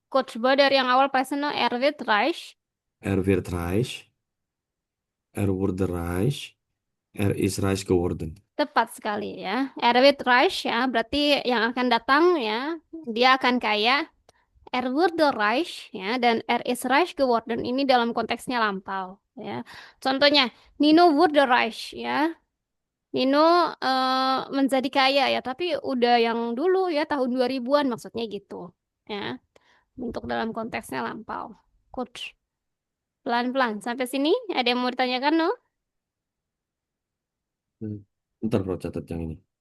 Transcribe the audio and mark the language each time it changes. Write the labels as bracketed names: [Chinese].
[Indonesian] Quote, coba dari yang awal present no. [German] Er wird reich. Er wird reich. Er wurde reich. Er ist reich geworden. [Indonesian] Tepat sekali ya. [German] Er wird reich [Indonesian] ya. Berarti yang akan datang ya. Dia akan kaya. [German] Er wurde reich [Indonesian] ya. Dan [German] er ist reich geworden. [Indonesian] Ini dalam konteksnya lampau ya. [German] Contohnya, Nino wurde reich ya. [Indonesian] Nino menjadi kaya ya, tapi udah yang dulu ya tahun 2000-an maksudnya gitu. Ya, untuk dalam konteksnya lampau. Coach, pelan-pelan. Sampai sini ada yang mau ditanyakan, no? Hmm. Ntar bro catat yang ini.